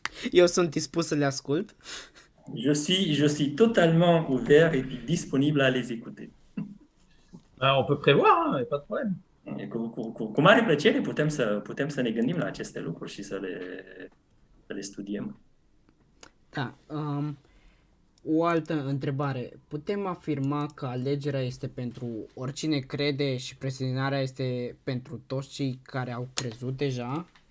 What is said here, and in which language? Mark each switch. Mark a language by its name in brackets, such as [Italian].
[Romanian] Eu sunt dispus să le ascult. [French] Je suis totalement ouvert et puis disponible à les écouter. On peut prévoir, hein, pas de problème. [Romanian] Cu mare plăcere putem să ne gândim la aceste lucruri și să le studiem. Da. O altă întrebare. Putem afirma că alegerea este pentru oricine crede și predestinarea este pentru toți cei care au crezut deja?